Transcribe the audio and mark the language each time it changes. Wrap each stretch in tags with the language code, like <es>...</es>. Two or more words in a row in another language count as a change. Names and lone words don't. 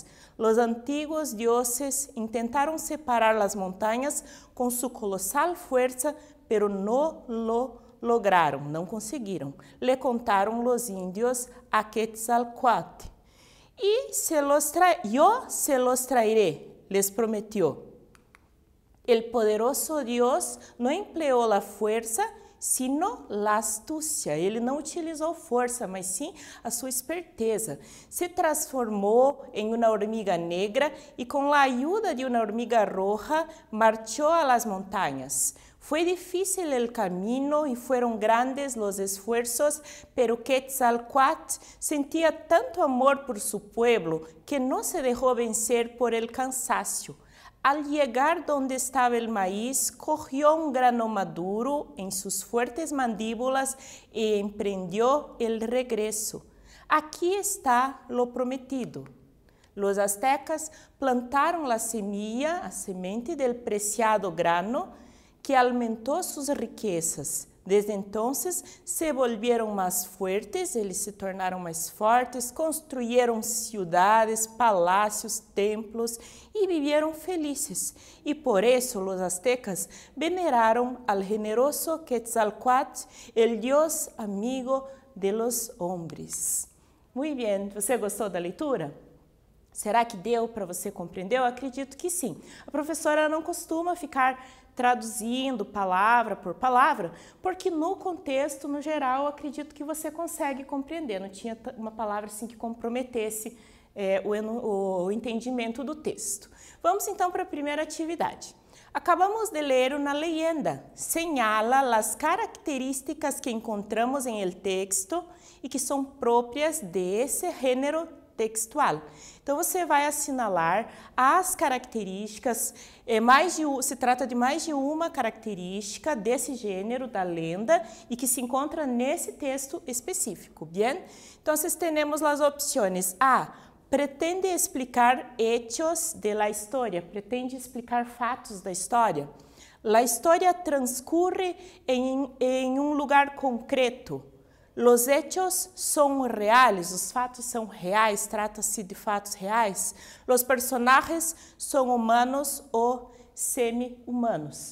<es>Los antiguos dioses intentaron separar las montañas con su colosal fuerza, pero no lo lograron, no consiguieron. Le contaron los indios a Quetzalcóatl. Y yo se los traeré, les prometió. El poderoso Dios no empleó la fuerza, sino la astúcia.</es> <pt>Ele não utilizou força, mas sim a sua esperteza. Se transformou em uma</pt> <es>hormiga negra</es> <pt>e com a ajuda de uma</pt> <es>hormiga roja marchó a las montañas. Fue difícil el camino y fueron grandes los esfuerzos, pero Quetzalcóatl sentía tanto amor por su pueblo que no se dejó vencer por el cansancio. Al llegar donde estaba el maíz, cogió un grano maduro en sus fuertes mandíbulas y emprendió el regreso. Aquí está lo prometido. Los aztecas plantaron la semilla,</es> <pt>a semente</pt> <es>del preciado grano, que aumentó sus riquezas. Desde entonces se volvieron más fuertes,</es> <pt>eles se tornaram mais fortes,</pt> <es>construyeron ciudades, palacios, templos y vivieron felices. Y por eso los aztecas veneraron al generoso Quetzalcóatl, el dios amigo de los hombres.</es> <pt>Muito bem, você gostou da leitura? Será que deu para você compreender? Eu acredito que sim. A professora não costuma ficar traduzindo palavra por palavra, porque no contexto, no geral, eu acredito que você consegue compreender. Não tinha uma palavra assim que comprometesse o entendimento do texto. Vamos então para a primeira atividade. Acabamos de ler uma leyenda. Señala as características que encontramos em el texto e que são próprias desse gênero textual. Então, você vai assinalar as características, se trata de mais de uma característica desse gênero da lenda e que se encontra nesse texto específico, bien? Então, temos as opções A.</pt> <es>Pretende explicar hechos de la história,</es> <pt>pretende explicar fatos da história.</pt> <es>La história transcurre</es> <pt>em um lugar concreto.</pt> <es>Los hechos</es> <pt>são reais, os fatos são reais, trata-se de fatos reais. Los personagens são humanos ou semi-humanos.</pt>